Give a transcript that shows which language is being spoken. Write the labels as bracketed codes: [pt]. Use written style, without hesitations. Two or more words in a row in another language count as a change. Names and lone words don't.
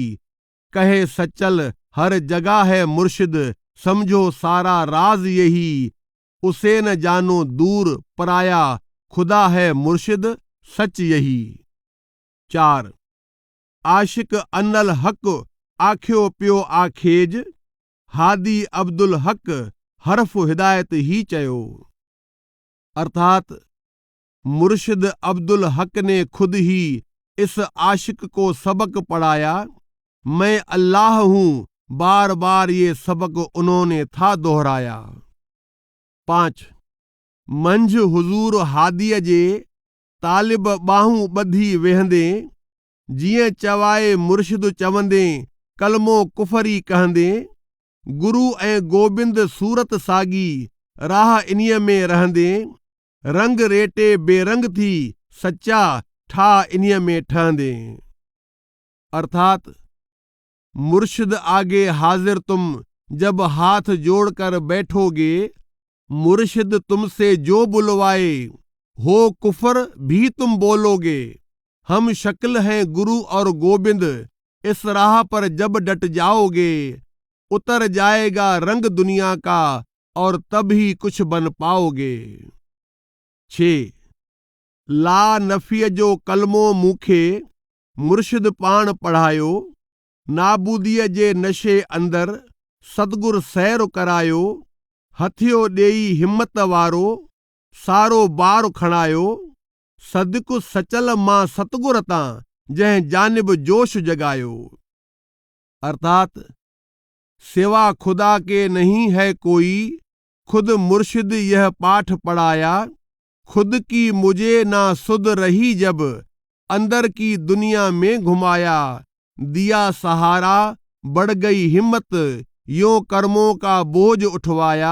[hi] कहे सचल हर जगह है मुर्शिद, समझो सारा राज यही। उसे न जानो दूर पराया, खुदा है मुर्शिद सच यही। [sd] 4 आशिक [ar] أنا الحق [sd] आख्यो पियो आखेज, हादी अब्दुल हक हरफ हिदायत ही चयो। [hi] अर्थात मुर्शिद अब्दुल हक ने खुद ही इस आशिक को सबक पढ़ाया। मैं अल्लाह हूं, बार बार ये सबक उन्होंने था दोहराया। [sd] 5 मंझ हुजूर हादीअ जे तालिब बाहूं ॿधी वेहंदे, जीअं चवाए मुर्शिद चवंदे कलमो कुफरी कहंदे। गुरु ऐं गोबिंद सूरत सागी राह इन्हीअ में रहंदे, रंग रेटे बेरंग थी सच्चा ठा इन्हीअ में ठहंदे। [hi] अर्थात मुर्शिद आगे हाजिर तुम जब हाथ जोड़कर बैठोगे, मुर्शिद तुमसे जो बुलवाए हो कुफर भी तुम बोलोगे। हम शक्ल हैं गुरु और गोबिंद, इस राह पर जब डट जाओगे, उतर जाएगा रंग दुनिया का और तब ही कुछ बन पाओगे। [sd] 6 ला नफीअ जो कलमो मूंखे मुर्शिद पाण पढ़ायो, नाबूदीअ जे नशे अंदर सतगुर सैर करायो। हथियो ॾेई हिम्मत वारो सारो बार खणायो, सदकु सचल मां सतगुर तां जंहिं जानिब जोश जगायो। [hi] अर्थात सिवा खुदा के नहीं है कोई, खुद मुर्शिद यह पाठ पढ़ाया। खुद की मुझे ना सुध रही जब अंदर की दुनिया में घुमाया, दिया सहारा बढ़ गई हिम्मत यों कर्मों का बोझ उठवाया।